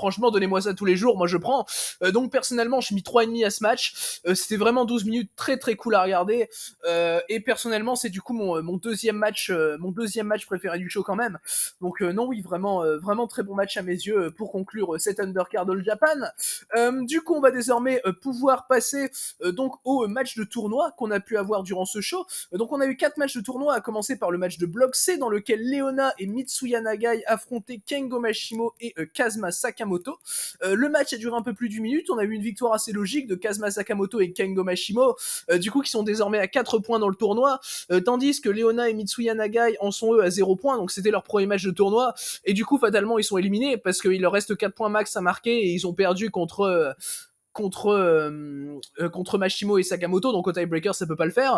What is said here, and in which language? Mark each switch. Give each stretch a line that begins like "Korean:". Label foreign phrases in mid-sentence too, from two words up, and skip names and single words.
French: Franchement donnez-moi ça tous les jours, moi je prends. Donc personnellement j'ai mis 3,5 à ce match, c'était vraiment 12 minutes très très cool à regarder, et personnellement c'est du coup mon deuxième match préféré du show quand même. Donc non oui, vraiment très bon match à mes yeux pour conclure cet undercard All Japan. Du coup on va désormais pouvoir passer donc au match de tournoi qu'on a pu avoir durant ce show. Donc on a eu 4 matchs de tournoi, à commencer par le match de bloc C dans lequel Leona et Mitsuya Nagai affrontaient Kengo Mashimo et Kazuma Sakamoto. Le match a duré un peu plus d'une minute, on a eu une victoire assez logique de Kazuma Sakamoto et Kengo Mashimo, du coup qui sont désormais à 4 points dans le tournoi, tandis que Leona et Mitsuya Nagai en sont eux à 0 points, donc c'était leur premier match de tournoi, et du coup fatalement ils sont éliminés parce qu'il leur reste 4 points max à marquer et ils ont perdu contre Mashimo et Sakamoto, donc au tiebreaker ça peut pas le faire.